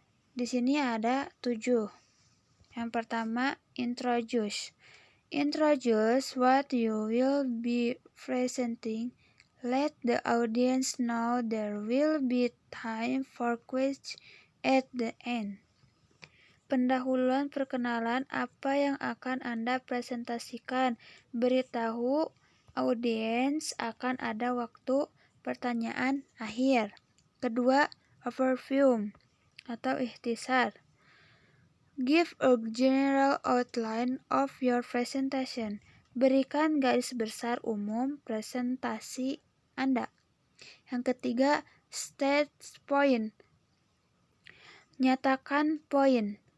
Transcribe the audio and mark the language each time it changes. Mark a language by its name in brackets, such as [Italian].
[Indonesian] Di sini ada 7. Yang pertama, introduce. [English] Introduce what you will be presenting. Let the audience know there will be time for questions at the end. [Indonesian] Pendahuluan perkenalan apa yang akan Anda presentasikan. Beritahu audiens akan ada waktu pertanyaan akhir. Kedua, overview atau ikhtisar. [English] Give a general outline of your presentation. [Indonesian] Berikan garis besar umum presentasi Anda. Yang ketiga, [English] state point. [Indonesian] Nyatakan poin.